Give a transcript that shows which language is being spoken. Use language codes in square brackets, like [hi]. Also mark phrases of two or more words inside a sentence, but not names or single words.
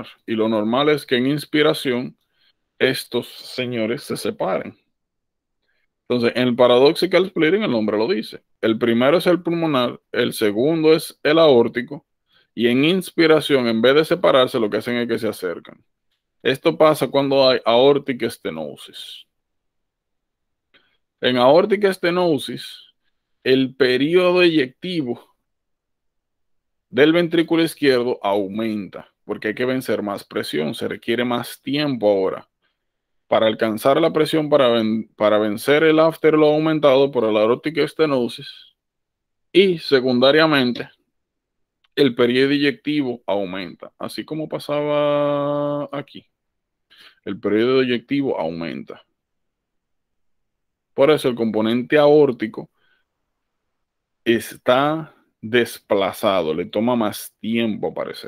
[es] Y lo normal es que en inspiración estos señores se separen. Entonces, en el [en] paradoxical splitting [es] el nombre lo dice. El primero es el pulmonar, el segundo es el aórtico y en inspiración, en vez de separarse, lo que hacen es que se acercan. Esto pasa cuando hay [en] aortic stenosis. [es] En [en] aortic stenosis, [es] el periodo eyectivo del ventrículo izquierdo aumenta porque hay que vencer más presión, se requiere más tiempo ahora para alcanzar la presión para vencer el afterload aumentado por el [en] aortic stenosis [es] y secundariamente el periodo eyectivo aumenta, así como pasaba aquí. El periodo eyectivo aumenta. Por eso el componente aórtico está desplazado, le toma más tiempo aparecer.